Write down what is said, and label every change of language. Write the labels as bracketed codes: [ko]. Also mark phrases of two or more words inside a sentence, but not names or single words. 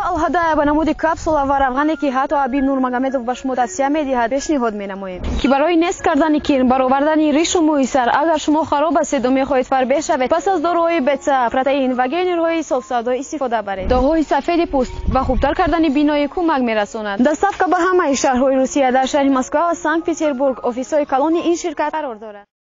[tg] истифода ба намуд капсул ва равғанӣ ки ҳатто Ҳабиб نورمگомедов ба шумо тавсия медиҳад пешниҳод менамоем ки барои нест кардани кирн баровардани ришу мӯи сар агар шумо хароб ҳастед ва мехоҳед фарбеҳ шавед пас аз дороҳои бета протеин ва гейнерҳои софсавдо истифода баред. доғҳои сафеди пӯст ва хубтар кардани биноӣ кӯмак мерасонад. доставка ба ҳамаи шаҳрҳои русия дар шаҳри москва ва санкт петербург офисҳои калони ин ширкат қарор дорад.